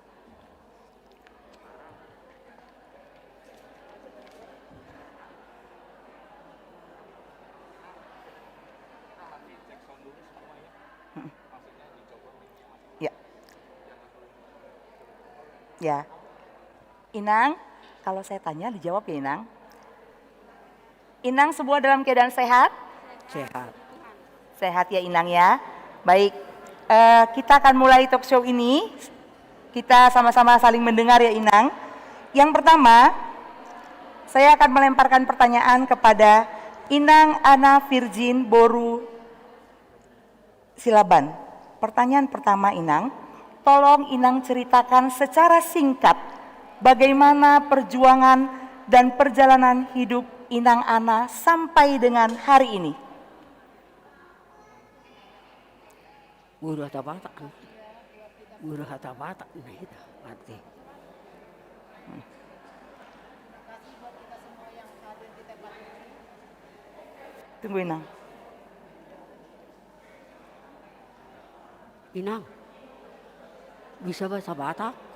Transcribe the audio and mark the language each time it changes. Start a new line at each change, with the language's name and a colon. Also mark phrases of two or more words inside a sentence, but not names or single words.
Indonesian: Ya. Ya. Inang, kalau saya tanya dijawab ya Inang. Inang semua dalam keadaan sehat? Sehat. Sehat ya Inang ya. Baik, kita akan mulai talk show ini. Kita sama-sama saling mendengar ya Inang. Yang pertama, saya akan melemparkan pertanyaan kepada Inang Ana Virgin Boru Silaban. Pertanyaan pertama Inang, tolong Inang ceritakan secara singkat bagaimana perjuangan dan perjalanan hidup Inang Ana sampai dengan hari ini.
Batak Toba: Guru hata Batak. Guru hata Batak
Indonesian: nah itu mati. Tunggu Inang. Inang, bisa bahasa Batak?